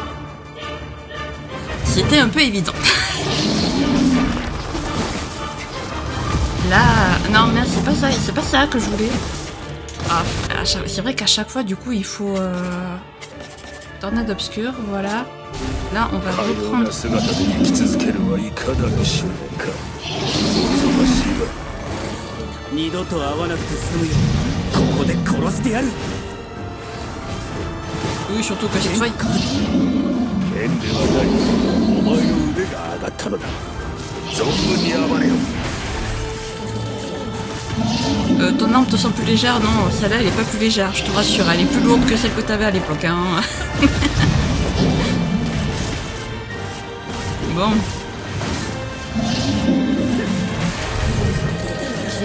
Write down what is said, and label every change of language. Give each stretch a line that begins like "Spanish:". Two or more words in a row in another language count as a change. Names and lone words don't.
French: C'était un peu évident. Là... Non, mais c'est pas ça que je voulais. Ah, c'est vrai qu'à chaque fois, du coup, il faut... Tornade obscure, voilà. Là, on va
Japanese: かよう
French: reprendre...
Japanese: な姿で生き続けるはいかなる試練か。恐ろしいわ。二度と会わなくて済むよ。ここで殺してやる。
French: Oui, surtout que cette fois, il...
Japanese: 剣ではない。お前の腕が上がったのだ。存分に暴れよ。
French: ton arme te semble plus légère? Non, celle-là, elle est pas plus légère, je te rassure. Elle est plus lourde que celle que t'avais à l'époque, hein. Bon. Ok.